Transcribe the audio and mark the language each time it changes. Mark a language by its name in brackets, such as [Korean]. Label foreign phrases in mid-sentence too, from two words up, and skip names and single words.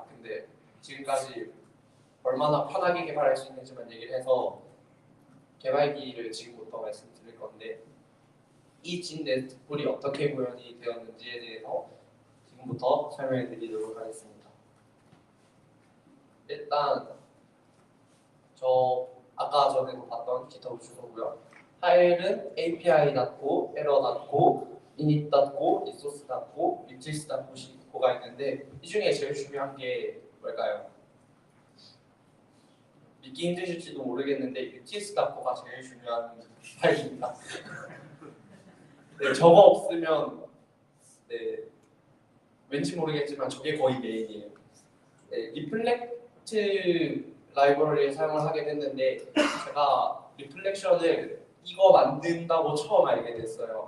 [Korean] 근데 지금까지 얼마나 편하게 개발할 수 있는지만 얘기를 해서 개발기를 지금부터 말씀드릴 건데, 이 진 RESTful이 어떻게 구현이 되었는지에 대해서 지금부터 설명해 드리도록 하겠습니다. 일단 저 아까 전에도 봤던 GitHub 주소고요. 파일은 api.co, error.co, init.co, resource.co, utils.co가 있는데 이 중에 제일 중요한 게 뭘까요? 믿기 힘드실지도 모르겠는데 utils.co가 제일 중요한 파일입니다. 네, 저거 없으면 왠지 모르겠지만 저게 거의 메인이에요. 리플렉트 라이브러리를 사용을 하게 됐는데 제가 리플렉션을 이거 만든다고 처음 알게 됐어요.